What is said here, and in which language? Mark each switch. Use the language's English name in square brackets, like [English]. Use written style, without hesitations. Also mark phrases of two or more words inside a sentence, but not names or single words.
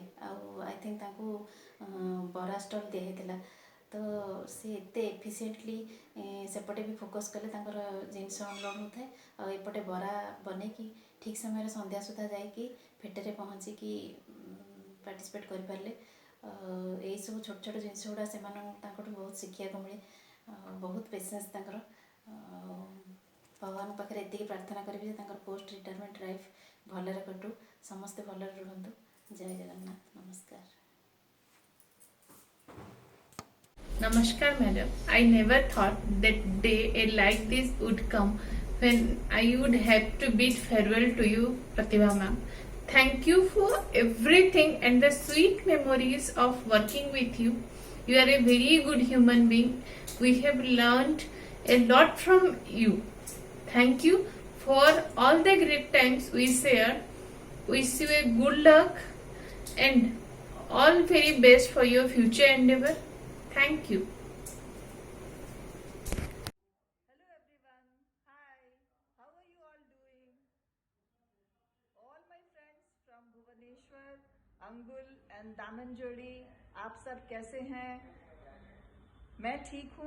[Odia] ଆଉ [English] I think [Odia] ତାଙ୍କୁ ବରା ଷ୍ଟଲ୍ ଦିଆହେଇଥିଲା, ତ ସେ ଏତେ ଏଫିସିଏଣ୍ଟଲି ସେପଟେ ବି ଫୋକସ୍ କଲେ, ତାଙ୍କର ଜିନିଷ ଅନଲୋଡ଼ ହେଉଥାଏ, ଆଉ ଏପଟେ ବରା ବନେଇକି ଠିକ୍ ସମୟରେ ସନ୍ଧ୍ୟା ସୁଦ୍ଧା ଯାଇକି ଫେଟେରେ ପହଞ୍ଚିକି ପାର୍ଟିସିପେଟ୍ କରିପାରିଲେ। ଏଇସବୁ ଛୋଟ ଛୋଟ ଜିନିଷ ଗୁଡ଼ା ତାଙ୍କଠୁ ବହୁତ ଶିଖିବାକୁ ମିଳେ। ବହୁତ ପେସେନ୍ସ ତାଙ୍କର। ଭଗବାନଙ୍କ ପାଖରେ ଏତିକି ପ୍ରାର୍ଥନା କରିବି ଯେ ତାଙ୍କର [English] post retirement life [Odia] ଭଲରେ କଟୁ, ସମସ୍ତେ ଭଲରେ ରୁହନ୍ତୁ। ଜୟ ଜଗନ୍ନାଥ, ନମସ୍କାର। [English] Namaskar, madam. I never thought that day a like this would come when I would have to bid farewell to you, Pratibha ma'am. Thank you for everything and the sweet memories of working with you. You are a very good human being. We have learned a lot from you. Thank you for all the great times we shared. Wish you a good luck and all very best for your future endeavor. Thank you. [Hindi] अंगुल एंड दामनजोड़ी, आप सब कैसे हैं? मैं ठीक हूँ।